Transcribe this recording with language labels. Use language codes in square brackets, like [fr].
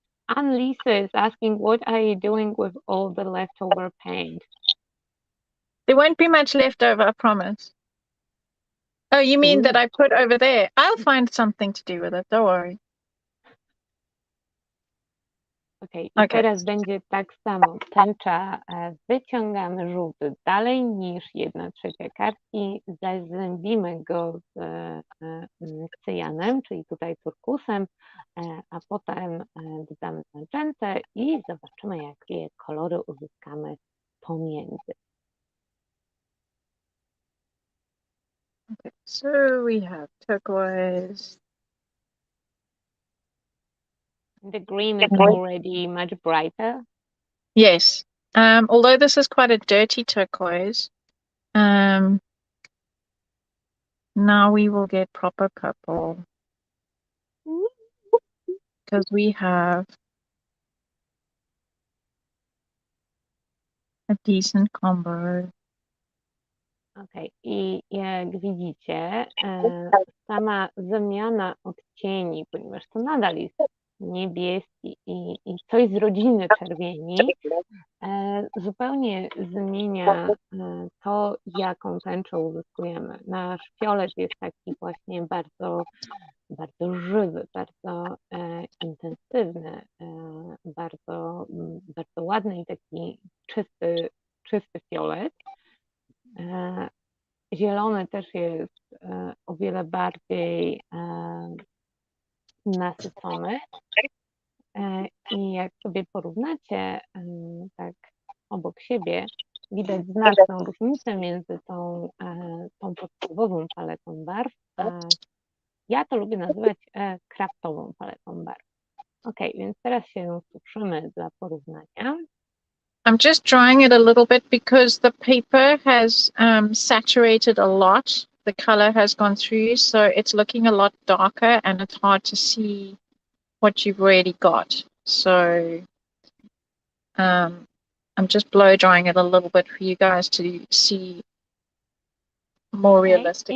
[en] Annalisa is asking, what are you doing with all the leftover paint? There won't be much left over, I promise. Oh, you mean that I put over there? I'll find something to do with it, don't worry. Okay. I Okay. [pl] teraz będzie tak samo. Tęcza, wyciągamy żółty dalej niż 1/3 kartki, zazębimy go z cyjanem, czyli tutaj turkusem, a potem dodamy magentę i zobaczymy, jakie kolory uzyskamy pomiędzy. [en] Okay, so we have turquoise. The green is already much brighter. Yes. Although this is quite a dirty turquoise, now we will get proper purple because we have a decent combo. Okay. [pl] I jak widzicie, sama wymiana odcieni, ponieważ to nadal jest niebieski i coś z rodziny czerwieni, zupełnie zmienia to, jaką tęczę uzyskujemy. Nasz fiolet jest taki właśnie bardzo, bardzo żywy, bardzo intensywny, bardzo, bardzo ładny i taki czysty fiolet. Zielony też jest o wiele bardziej nasycony. I jak sobie porównacie tak obok siebie, widać znaczną różnicę między tą podstawową paletą barw, a ja to lubię nazywać kraftową paletą barw. Ok, więc teraz się ją suszymy dla porównania. [en] I'm just drying it a little bit because the paper has saturated a lot. The color has gone through, so it's looking a lot darker and it's hard to see what you've already got. So I'm just blow drying it a little bit for you guys to see more realistic.